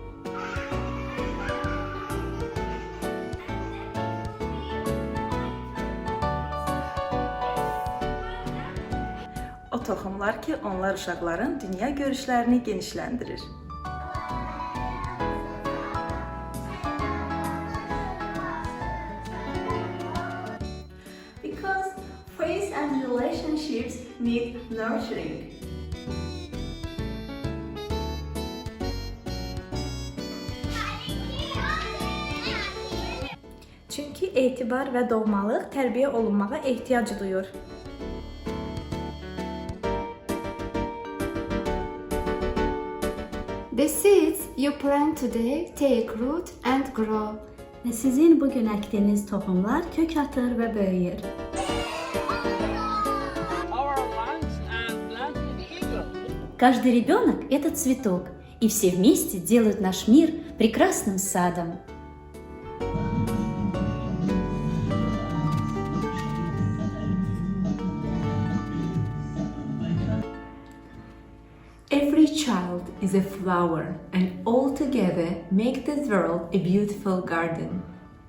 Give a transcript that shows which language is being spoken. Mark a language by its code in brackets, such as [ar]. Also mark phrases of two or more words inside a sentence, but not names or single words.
[az] O toxumlar ki, onlar uşaqların dünya görüşlərini genişləndirir. [en] Because faith and relationships need nurturing. [az] Çünki etibar və doğmalıq tərbiyə olunmağa ehtiyac duyur. [en] The seeds you plant today take root and grow. [tr] Ve sizin bugün ektiğiniz tohumlar kök atır ve büyür. [ru] Каждый ребенок – это цветок, и все вместе делают наш мир прекрасным садом. [en] Every child is a flower, and all together make this world a beautiful garden.